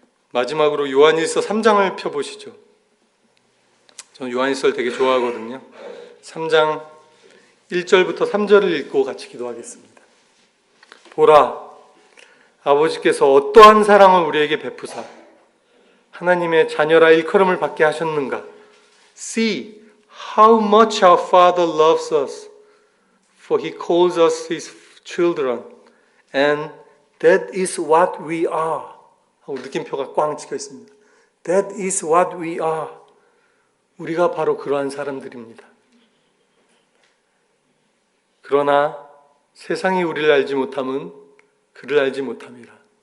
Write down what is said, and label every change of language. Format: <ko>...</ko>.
<ko>마지막으로 요한일서 3장을 펴보시죠. 저는 요한일서를 되게 좋아하거든요. 3장 1절부터 3절을 읽고 같이 기도하겠습니다. 보라, 아버지께서 어떠한 사랑을 우리에게 베푸사 하나님의 자녀라 일컬음을 받게 하셨는가.</ko> <en>See how much our Father loves us, for He calls us His children, and that is what we are.</en> <ko>하고 느낌표가 꽝 찍혀 있습니다.</ko> <en>That is what we are.</en> <ko>우리가 바로 그러한 사람들입니다. 그러나 세상이 우리를 알지 못함은 그를 알지 못함이라.</ko>